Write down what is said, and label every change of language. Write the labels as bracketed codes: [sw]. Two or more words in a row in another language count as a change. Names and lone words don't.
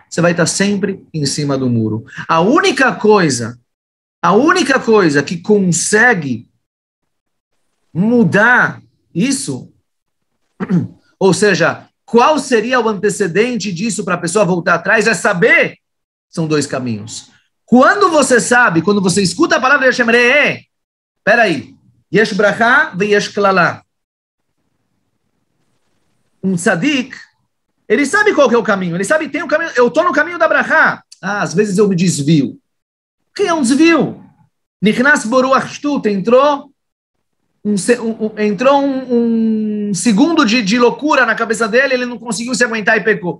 [pt] Você vai estar sempre em cima do muro. A única coisa que consegue mudar isso, ou seja, qual seria o antecedente disso para a pessoa voltar atrás, é saber, são dois caminhos. Quando você sabe, quando você escuta a palavra de Hashem, peraí, [he] יש ברכה ויש קללה. [pt] Um tzadik, ele sabe qual que é o caminho, ele sabe, tem um caminho, eu estou no caminho da brachá. Às vezes eu me desvio. O que é um desvio? [he] נכנס בו רוח שטות, [pt] entrou um segundo de loucura na cabeça dele, ele não conseguiu se aguentar e pecou.